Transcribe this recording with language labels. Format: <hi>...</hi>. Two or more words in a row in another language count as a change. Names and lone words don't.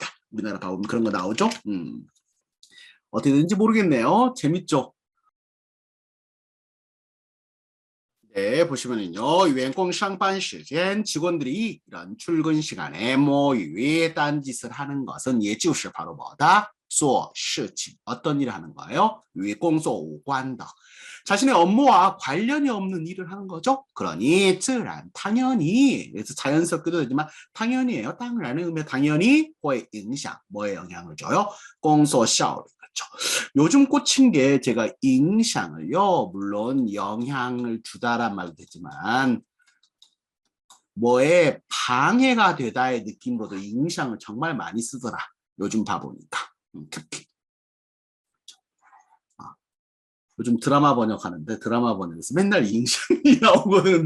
<ko>우리나라 봐보면 그런 거 나오죠. 어떻게 되는지 모르겠네요. 재밌죠? 네, 보시면은요, 员工 상반 시간 직원들이 이런 출근 시간에 모유에 딴짓을 하는 것은</ko> <zh>也就是</zh> <ko>바로 뭐다?</ko> <zh>做事情</zh> <ko>어떤 일을 하는 거예요?</ko> <zh>与工作无关的</zh> <ko>자신의 업무와 관련이 없는 일을 하는 거죠. 그러니 自然 당연히 그래서 자연스럽게도 되지만 당연히예요. 당연히 의미 당연히</ko> <zh>会影响</zh> <ko>뭐에 영향을 줘요?</ko> <zh>工作效率</zh> <ko>요즘 꽂힌 게 제가 影响을요 물론 영향을 주다란 말도 되지만 뭐에 방해가 되다의 느낌으로도 影响을 정말 많이 쓰더라. 요즘 봐보니까 특히 요즘 드라마 번역하는데 드라마 번역에서 맨날 影响이 나오거든.</ko>